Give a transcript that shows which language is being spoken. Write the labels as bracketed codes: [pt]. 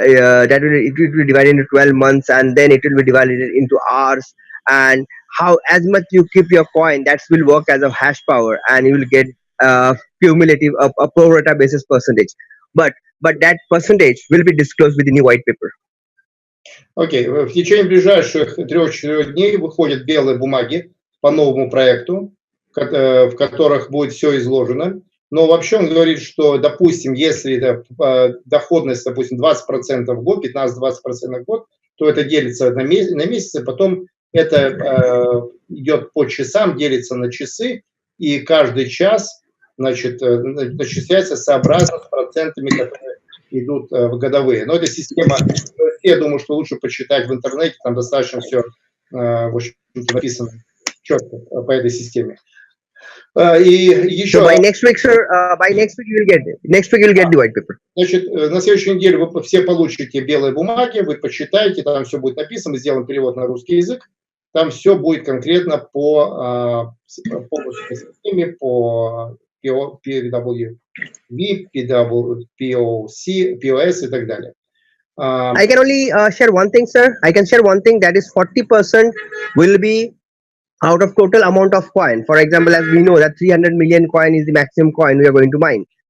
[en] It will be divided into 12 months, and then it will be divided into hours. And how as much you keep your coin, that will work as a hash power, and you will get cumulative a pro rata basis percentage. But that percentage will be disclosed with the new white paper. [ru] Окей, в течение ближайших 3-4 дней выходят белые бумаги по новому проекту, в которых будет все изложено. Но вообще он говорит, что, допустим, если доходность, допустим, 20% в год, 15-20% в год, то это делится на месяцы, потом это идет по часам, делится на часы, и каждый час, значит, начисляется сообразно с процентами, которые идут в годовые. Но эта система, я думаю, что лучше почитать в интернете, там достаточно все, в общем, написано четко по этой системе. И еще... [en] So by next week, sir, by next week you'll get the white paper. [ru] Значит, на следующей неделе вы все получите белые бумаги, вы почитаете, там все будет написано, мы сделаем перевод на русский язык, Там все будет конкретно по системе, по PWV, POC, POS и так далее. [en] I can only share one thing, sir. I can share one thing, that is 40% will be out of total amount of coin. For example, as we know that 300 million coin is the maximum coin we are going to mine.